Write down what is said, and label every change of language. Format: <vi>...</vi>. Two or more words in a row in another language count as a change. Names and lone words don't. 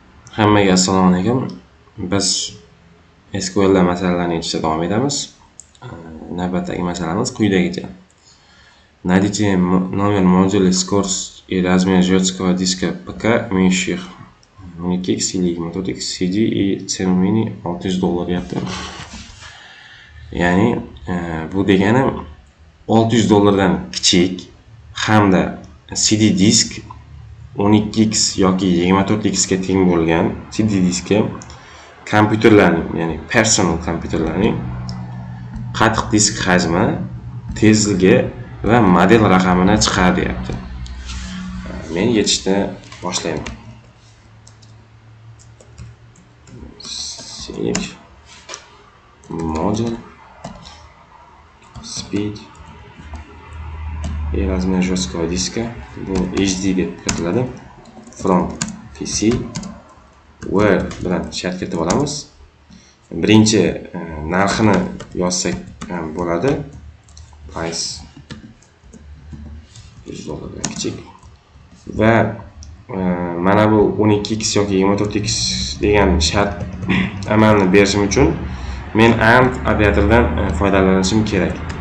<uz>Hammaga assalomu alaykum. Biz SQL da masalalarni yechishda davom etamiz. Navbatdagi masalamiz quyidagicha.</uz> <ru>Найдите номер модуля скорость и размер жесткого диска ПК, имеющих Unix или X, CD и цену mini $600 yaptı.</ru> <uz>Ya'ni bu degani $600 kichik hamda CD disk 12x yoki 24x ga teng bo'lgan CD diski kompyuterlarning, ya'ni personal kompyuterlarning qattiq disk hajmi, tezligi va model raqamini chiqar deyapti. Men yechishni boshlayman.</uz> <en>Select model speed</en> <ru>и размер жесткого диска.</ru> <uz>Bu HD deb kiritiladi.</uz> <en>From PC where</en> <uz>bilan shart kiritib olamiz. Birinchi narxini yozsak ham bo'ladi. Price $100 dan kichik. Va mana bu 12x yoki 24x degan shart amalni berishim uchun men AND operatoridan foydalanishim kerak.</uz>